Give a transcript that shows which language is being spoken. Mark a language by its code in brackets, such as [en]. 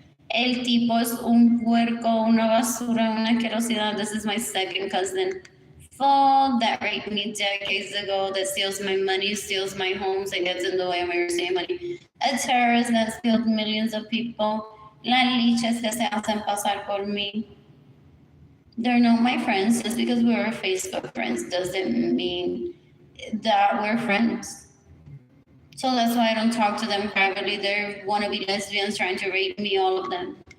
[es] El tipo es un puerco, una basura, una asquerosidad. [en] This is my second cousin. Fall that raped me decades ago, that steals my money, steals my homes, and gets in the way of my receiving money. A terrorist that killed millions of people. [es] Las liches que se hacen pasar por mí. [en] They're not my friends. Just because we're Facebook friends doesn't mean that we're friends. So that's why I don't talk to them privately. They're wannabe lesbians trying to rape me, all of them.